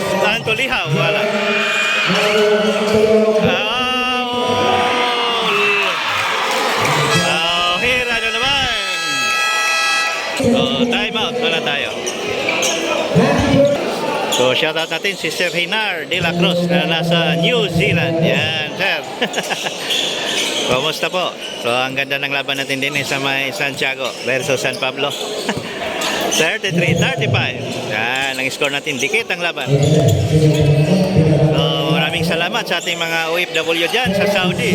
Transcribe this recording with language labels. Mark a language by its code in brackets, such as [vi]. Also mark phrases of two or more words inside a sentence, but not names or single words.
[tl] Antolihaw, wala. Hira na naman. [en] Time out, [tl] wala tayo. So, shoutout natin si Sir Hinar de la Cruz na nasa New Zealand. Yan, sir. Kumusta po? So, ang ganda ng laban natin din sa may Santiago versus San Pablo. 33-35. Yan, ang score natin. Dikit ang laban. So, maraming salamat sa ating mga OFW dyan sa Saudi.